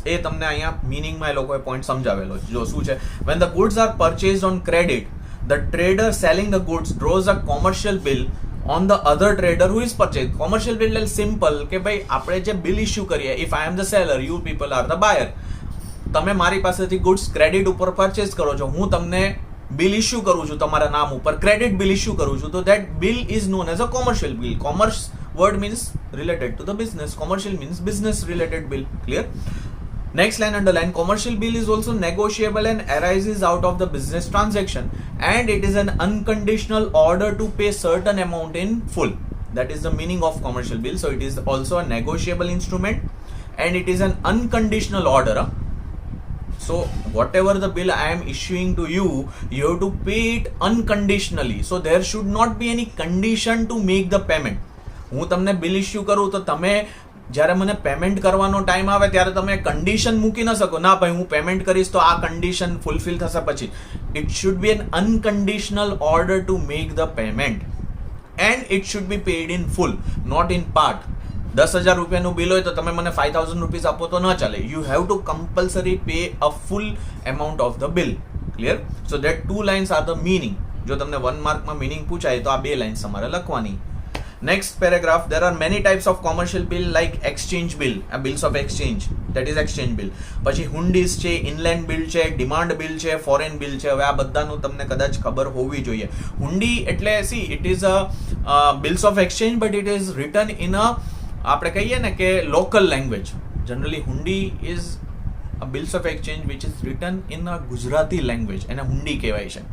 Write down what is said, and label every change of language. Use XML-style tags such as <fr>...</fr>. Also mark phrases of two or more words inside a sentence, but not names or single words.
<gu>એ તમને અહીંયા મિનિંગમાં એ લોકોએ પોઈન્ટ સમજાવેલો છે. જો શું છે,</gu> <en>When the goods are purchased on credit, the trader selling the goods draws a commercial bill on the other trader who is purchase. commercial bill</en> <gu>એટલે સિમ્પલ કે ભાઈ આપણે જે</gu> <en>bill issue</en> <gu>કરીએ,</gu> <en>if I am the seller, you people are the buyer.</en> <gu>તમે મારી પાસેથી</gu> <en>goods credit</en> <gu>ઉપર પરચેઝ કરો છો, હું તમને</gu> <en>bill issue</en> <gu>કરું છું તમારા નામ ઉપર,</gu> <en>credit bill issue</en> <gu>કરું છું, તો</gu> <en>that bill is known as a commercial bill. કોમર્સ word means related to the business, commercial means business related bill. Clear? Next line underline, commercial bill is also negotiable and arises out of the business transaction, and it is an unconditional order to pay certain amount in full. That is the meaning of commercial bill. So it is also a negotiable instrument and it is an unconditional order. So whatever the bill I am issuing to you, you have to pay it unconditionally. So there should not be any condition to make the payment.</en> <gu>હું તમને</gu> <en>bill issue</en> <gu>કરું તો તમે જ્યારે મને પેમેન્ટ કરવાનો ટાઈમ આવે ત્યારે તમે કન્ડિશન મૂકી ન શકો, ના ભાઈ હું પેમેન્ટ કરીશ તો આ</gu> <en>condition fulfil</en> <gu>થશે પછી.</gu> <en>It should be an unconditional order to make the payment and it should be paid in full, not in part.</en> <gu>10,000 રૂપિયાનું બિલ હોય તો તમે મને 5,000 રૂપીસ આપો તો ન ચાલે.</gu> <en>You have to compulsory pay a full amount of the bill. Clear? So that 2 lines are the meaning.</en> <gu>જો તમને 1 માર્કમાં મીનિંગ પૂછાય તો આ 2 લાઇન્સ તમારે લખવાની.</gu> <en>Next paragraph, there are many types of commercial bill like exchange bill, bills of exchange, that is exchange bill.</en> <gu>પછી હુંડીઝ છે,</gu> <en>inland bill</en> <gu>છે,</gu> <en>demand bill</en> <gu>છે,</gu> <en>foreign bill</en> <gu>છે. હવે આ બધાનું તમને કદાચ ખબર હોવી જોઈએ. હુંડી એટલે</gu> <en>see it is a bills of exchange but it is written in a,</en> <gu>આપણે કહીએ ને કે</gu> <en>local language. Generally hundi is a bills of exchange which is written in a Gujarati language,</en> <gu>એને હુંડી કહેવાય છે.</gu>